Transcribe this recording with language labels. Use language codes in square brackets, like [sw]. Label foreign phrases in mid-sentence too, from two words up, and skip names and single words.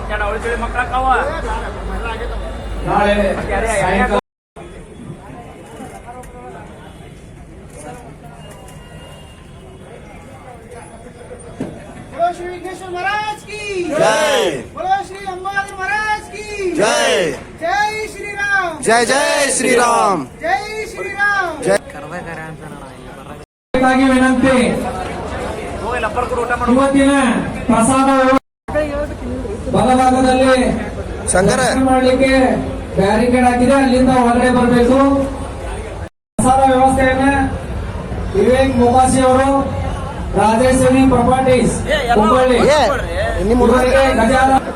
[kn] ನಾಳೆ ಸಾಯಂಕಾಲ [hi] श्री विघ्नेश्वर महाराज की जय। बोलो श्री अंबादेव महाराज की जय। जय श्री राम जय जय श्रीराम जय श्री राम [kn] ಾಗಿ ವಿನಂತಿ ಇವತ್ತಿನ ಪ್ರಸಾದ ಬಲಭಾಗದಲ್ಲಿ ಶಂಕರ ಮಾಡಲಿಕ್ಕೆ ಬ್ಯಾರಿಕೇಡ್ ಹಾಕಿದೆ, ಅಲ್ಲಿಂದ ಹೊರಗಡೆ ಬರಬೇಕು. ಪ್ರಸಾದ ವ್ಯವಸ್ಥೆಯನ್ನ ವಿವೇಕ್ ಮೊಕಾಸಿ ಅವರು, ರಾಜೇಶ್ ಸೇವಿಂಗ್ ಪ್ರಾಪರ್ಟೀಸ್ ಹುಬ್ಬಳ್ಳಿ ಇವರಿಗೆ ಗಜಾಲ